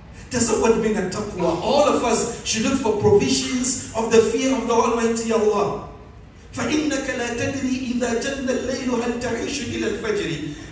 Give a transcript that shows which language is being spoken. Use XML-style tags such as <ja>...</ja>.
<ar>تزود من التقوى.</ar> <en>All of us should look for provisions of the fear of the Almighty Allah.</en> <ar>فإنك لا تدري إذا جن الليل هل تعيش إلى الفجر.</ar>